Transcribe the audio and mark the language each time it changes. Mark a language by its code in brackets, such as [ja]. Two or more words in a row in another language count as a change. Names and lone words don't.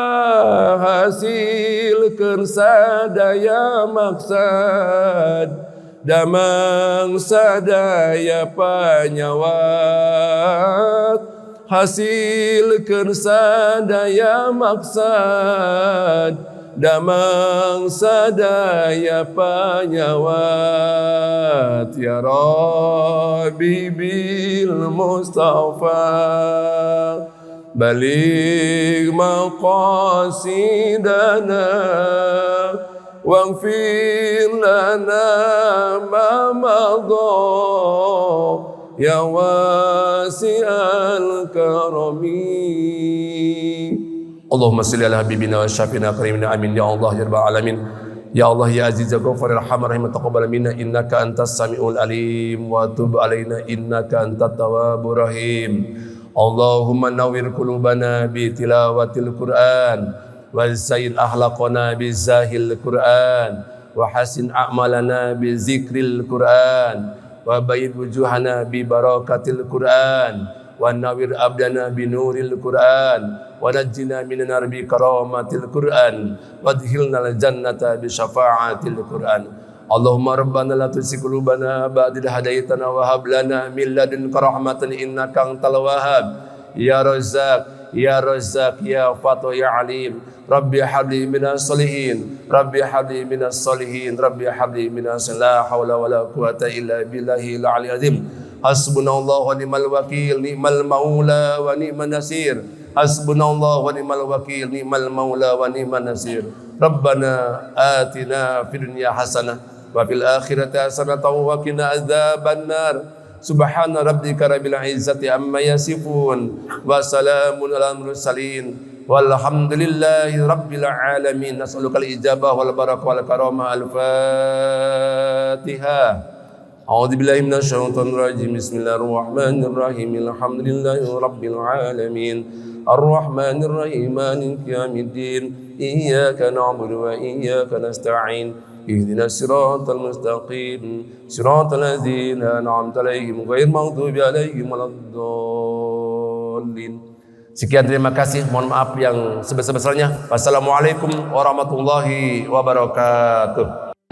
[su] ijabah hasilkeun sadaya maksad damang sadaya panyawat, hasilkeun sadaya maksad, damang sadaya panyawat, [ar] يا ربي بالمصطفى بلغ مقاصدنا واغفر لنا ما مضى يا واسع الكرم. اللهم صل على حبيبنا وشافينا كريمنا آمين يا الله يا رب العالمين. يا الله يا عزيز يا غفار أرحم الراحمين تقبل منا إنك أنت السميع العليم وتب علينا إنك أنت التواب الرحيم. اللهم نور قلوبنا بتلاوة القرآن وزين أخلاقنا بزينة القرآن وحسن أعمالنا بذكر القرآن وبيض وجوهنا ببركة القرآن ونور أبداننا بنور القرآن ونجنا من النار بكرامة القرآن وأدخلنا الجنة بشفاعة القرآن. اللهم ربنا لا تزغ قلوبنا بعد إذ هديتنا وهب لنا من لدنك رحمة إنك أنت الوهاب. يا رزاق يا رزاق يا فتاح يا عليم، رب هب لي من الصالحين، رب هب لي من الصالحين، رب هب لي من، لا حول ولا قوة إلا بالله العلي العظيم. حسبنا الله ونعم الوكيل، نعم المولى ونعم النصير. حسبنا الله ونعم الوكيل، نعم المولى ونعم النصير. ربنا آتنا في الدنيا حسنة وفي الآخرة حسنة وقنا عذاب النار. سبحان ربك رب العزة عما يصفون وسلام على المرسلين والحمد لله رب العالمين. نسألك الإجابة والبركة والكرامة. الفاتحة. أعوذ بالله من الشيطان الرجيم. بسم الله الرحمن الرحيم. الحمد لله رب العالمين. الرحمن الرحيم. مالك يوم الدين. إياك نعبد وإياك نستعين. اهدنا الصراط المستقيم، صراط الذين أنعمت عليهم غير المغضوب عليهم ولا الضالين. [id] Sekian, terima kasih. Mohon maaf yang sebesar-besarnya. [ar] والسلام عليكم ورحمة الله وبركاته.